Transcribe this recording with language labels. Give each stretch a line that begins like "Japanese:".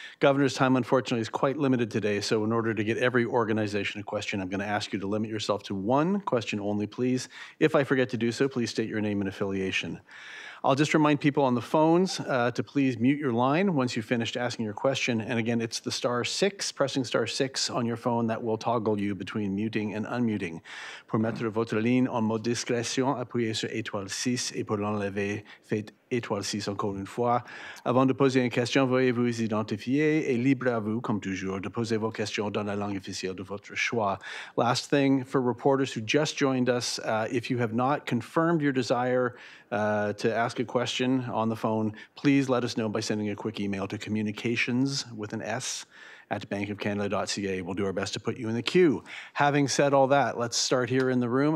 English: Governor's time, unfortunately, is quite limited today, so in order to get every organization a question, I'm going to ask you to limit yourself to one question only, please. If I forget to do so, please state your name and affiliation. I'll just remind people on the phones to please mute your line once you've finished asking your question. And again, it's the *6, pressing *6 on your phone that will toggle you between muting and unmuting.
French: Pour mettre votre ligne en mode discrétion, appuyez sur *6 et pour l'enlever, faites *6 encore une fois. Avant de poser une question, veuillez vous identifier et libre à vous, comme toujours, de poser vos questions dans la langue officielle de votre choix.
English: Last thing, for reporters who just joined us, if you have not confirmed your desire to ask a question on the phone, please let us know by sending a quick email to communications with an S at bankofcanada.ca. We'll do our best to put you in the queue. Having said all that, let's start here in the room.